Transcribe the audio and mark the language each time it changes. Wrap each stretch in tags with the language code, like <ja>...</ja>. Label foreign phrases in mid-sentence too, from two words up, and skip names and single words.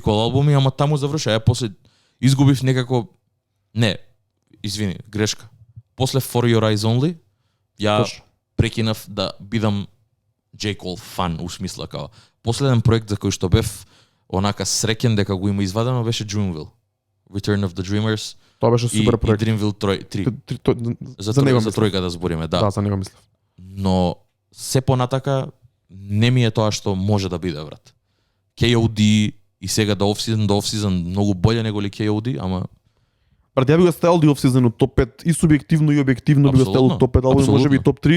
<mk>Cole албуми, ама таму заврша. Ја после изгубив некако извини, грешка. После For Your Eyes Only, ја прекинав да бидам J. Cole фан, у смисла као. Последен проект за кој што бев онака среќен дека го има извадено беше Dreamville. Return of the Dreamers. Тоа беше супер проект. И Dreamville 3. За тројка да збориме, да. Да, за него мислев. Но се понатака не ми е тоа што може да биде, брат. KOD и сега до офсизон многу боле него ли KOD, ама брат, ја би го ставил ди офсизон топ 5 и субјективно и објективно би го ставил топ 5 албуми, можеби топ 3.</mk>